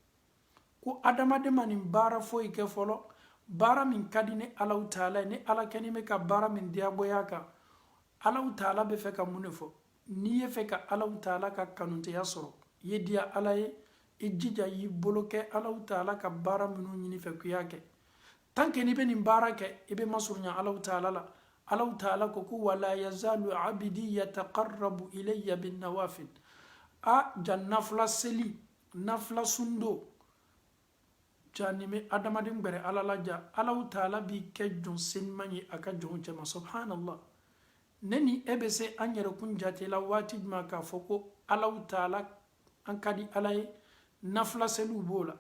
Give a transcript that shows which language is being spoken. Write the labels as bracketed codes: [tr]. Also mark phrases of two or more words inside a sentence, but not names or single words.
[bm] ko adamaden ma nin baara foyi kɛ fɔlɔ, baara min ka di ne Alahu Taala ye, ne Ala kɛlen bɛ ka baara min diyagoya kan, Alahu Taala bɛ fɛ ka mun de fɔ? N'i ye fɛ ka Alahu Taala ka kanuteya sɔrɔ, i ye diya Ala ye, i jija y'i bolo kɛ Alahu Taala ka baara minnu ɲini fɛ k'i y'a kɛ. [fr] Tant que [bm] n'i bɛ nin baara kɛ, i bɛ masurunya Alahu Taala la. Alahu Taala ko [ar] ولا يزال عبدي يتقرب إلي بالنوافل, [bm] ja nafila seli, nafila sundo, ja ni bɛ adamaden gbɛrɛ Ala la ja, Alahu Taala b'i kɛ jɔn seniman ye a ka jɔnw cɛma. Subhanallah. Ne ni e bɛ se an yɛrɛkun jatela waati jumɛn k'a fɔ ko Alahu Taala, an ka di Ala ye, nafila seliw b'o la.